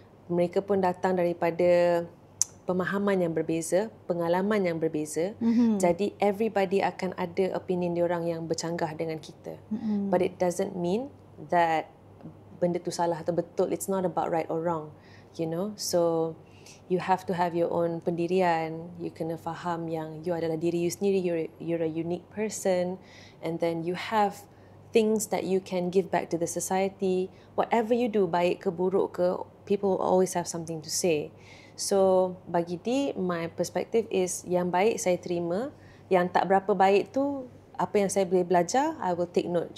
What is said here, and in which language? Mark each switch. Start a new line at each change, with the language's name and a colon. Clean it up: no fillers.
Malay: Mereka pun datang daripada pemahaman yang berbeza, pengalaman yang berbeza. Jadi everybody akan ada opinion dia orang yang bercanggah dengan kita.
English: But it doesn't mean that
Malay: benda tu salah atau betul.
English: It's not about right or wrong, you know. So you have to have your own pendirian.
Malay: You kena faham yang you adalah diri you sendiri.
English: You're a unique person, and then you have things that you can give back to the society. Whatever you do,
Malay: baik ke buruk ke,
English: people always have something to say.
Malay: So bagi Dee,
English: my perspective is
Malay: yang baik saya terima, yang tak berapa baik tu apa yang saya boleh belajar,
English: I will take note.